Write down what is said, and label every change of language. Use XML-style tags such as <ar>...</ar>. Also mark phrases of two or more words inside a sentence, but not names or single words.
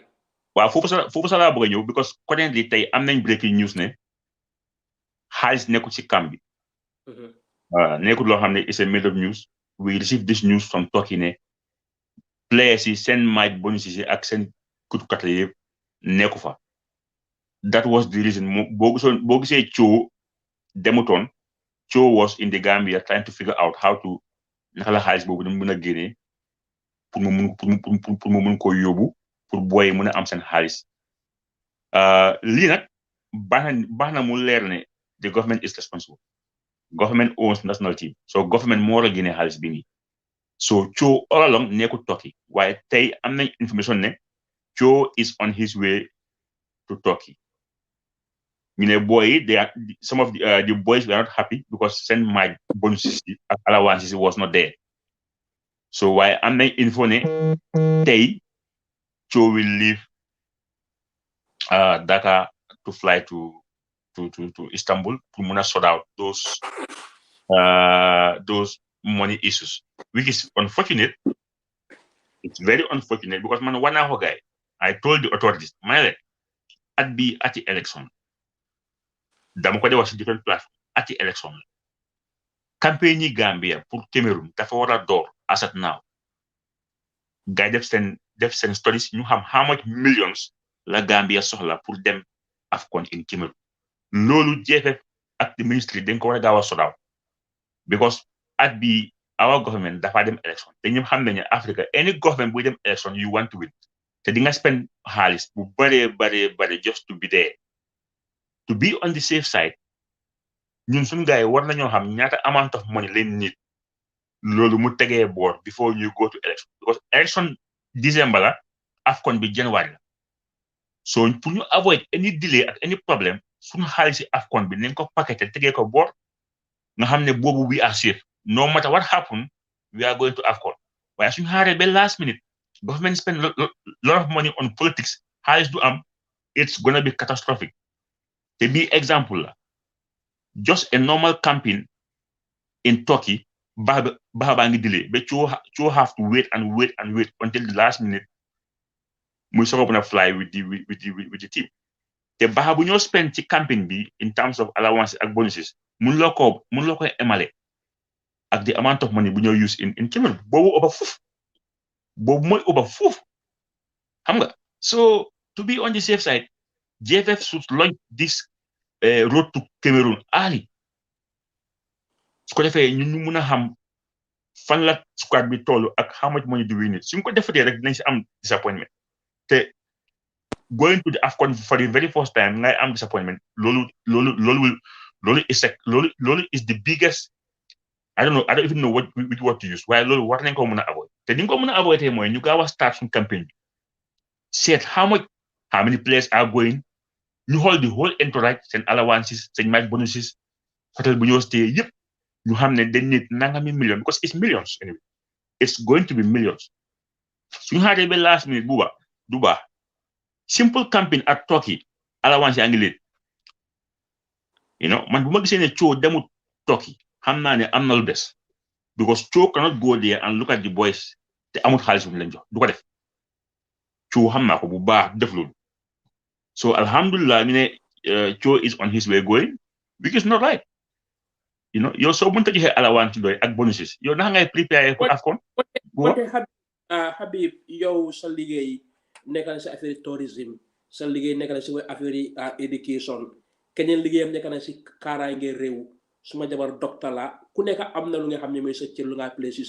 <wo>waaw foofu sa laa bëgg a ñëw</wo> <en>because currently</en> <wo>tey am nañ</wo> <en>breaking news</en> <wo>ne xaalis nekkul ci camp bi nekkul loo xam ne</wo> <en>is a made up news we received this news from Turkey</en> <wo>ne players yi seen</wo> <en>match bonus</en> <wo>yi ak seen kutukat la yëpp nekku fa</wo> <en>that was the reason</en> <wo>boo gisee Cho demutoon</wo> <en>Cho was in the Gambia trying to figure out how to</en> <wo>naka la xaalis boobu dañ mën a génnee pour mu mun koo yóbbu pour booy mën a am seen xaalis lii nag baax na mu leer ne</wo> <en>the government is responsible government owns national team so government</en> <wo>moo war a génne xaalis bi nii</wo> <en>so Cho all along</en> <wo>nekkul Turkey waaye tey am nañ information ne</wo> <en>Cho is on his way to Turkey</en> <wo>ñu ne boy</wo> <en>some of the boys were not happy because send my bonuses</en> <wo>ak</wo> <en>allowances was not there so</en> <wo>waaye am nañ info ne tey</wo> <en>Cho will leave Dhaka to fly to Istanbul</en> <wo>pour mën a</wo> <en>sort out those money issues which is unfortunate it's very unfortunate because</en> <wo>man war naa ko gaay</wo> <en>I told the authorities</en> <wo>ma ne leen at bi ati election dama ko de wax si</wo> <en>different platform</en> <wo>ati election la campagne yi Gambia pour Cameroon dafa war a door</wo> <en>as at now</en> <wo>gaay def seen studies ñu xam</wo> <en>how much millions</en> <wo>la Gambia soxla pour dem AFCON in Cameroon loolu JFF ak</wo> <en>the ministry</en> <wo>dañ ko war a gaaw a</wo> <en>sort out because</en> <wo>at bi</wo> <en>our government</en> <wo>dafa dem election te ñëpp xam nañu Africa</wo> <en>any government</en> <wo>buy dem election</wo> <en>you want to win</en> <wo>te di nga spend xaalis bu bare</wo> <en>just to be there to be on the safe side</en> <wo>ñun suñu gars yi war nañoo xam ñaata</wo> <en>amount of money</en> <wo>leen nit loolu mu tegee boor</wo> <en>before you go to election because election December</en> <wo>la AFCON bi January la so pour ñu</wo> <en>avoid any delay</en> <wo>ak</wo> <en>any problem</en> <wo>suñu xaalis si AFCON bi nañ ko paqueté tegee ko boor nga xam ne boobu</wo> <en>we are safe no matter what happen we are going to AFCON</en> <wo>waaye suñu xaaree ba</wo> <en>last minute government spend lot of money on politics</en> <wo>xaalis du am</wo> <en>it's gonna be catastrophic</en> <wo>te bi exemple la</wo> <en>just a normal campaign in Turkey</en> <wo>baa ngi delay ba</wo> <en>Cho have to wait until the last minute</en> <wo>muy soog a mën a</wo> <en>fly with the team</en> <wo>te baax bu ñoo spend ci campaign bi</wo> <en>in terms of allowance</en> <wo>ak bonuses mun loo ko emale ak</wo> <en>the amount of money</en> <wo>bu ñoo</wo> <en>use in Cameroon</en> <wo>boobu over foofu boobu mooy over foofu xam nga so</wo> <en>to be on the safe side GFF should launch this road to Cameroon early</en> <wo>su ko defee ñun ñu mun a xam fan la squad bi toll ak</wo> <en>how much money do we need</en> <wo>suñ ko defatee rek dinañ si am disappointment te</wo> <en>going to the AFCON for the very first time</en> <wo>ngay am disappointment loolu</wo> <en>is the biggest I don't even know what to use</en> <wo>waaye loolu war nañ ko mën a avoid te ni nga ko mën a avoid mooy ñu gaaw a start suñu campagne bi seet</wo> <en>how many players are going</en> <wo>ñu xool</wo> <en>the whole entourage</en> <wo>seen allowances seen</wo> <en>match bonuses</en> <wo>hotel bu ñoo stay yëpp ñu xam ne dañ nit nangami million</wo> <en>because it's millions anyway it's going to be millions</en> <wo>suñu xaaree ba</wo> <en>last minute</en> <wo>du baax</wo> <en>simple campaign at Turkey</en> <wo>allowance yaa ngi leen man bu ma gisee ne Cho demut Turkey xam naa ne am na lu des because</wo> <en>Cho cannot go there and look at the boys</en> <wo>te amut xaalis bu ñu leen jox du ko def Cho xam naa ko bu baax def loolu so alhamdulillah ñu ne</wo> <en>Cho is on his way going which is not right</en> <wo>yow soo mënta joxe allowance doy ak bonuses yow naka ngay prepare pour AFCON Habib yow sa liggéey nekk na si</wo> <fr>affaire tourisme</fr> <wo>sa liggéey nekk na si</wo> <fr>affaire éducation</fr> <wo>keneen liggéeyam nekk na si kaaraange réew suma jabar docteur la ku nekk am na lu nga xam ne mooy sa cër lu nga play si sa</wo>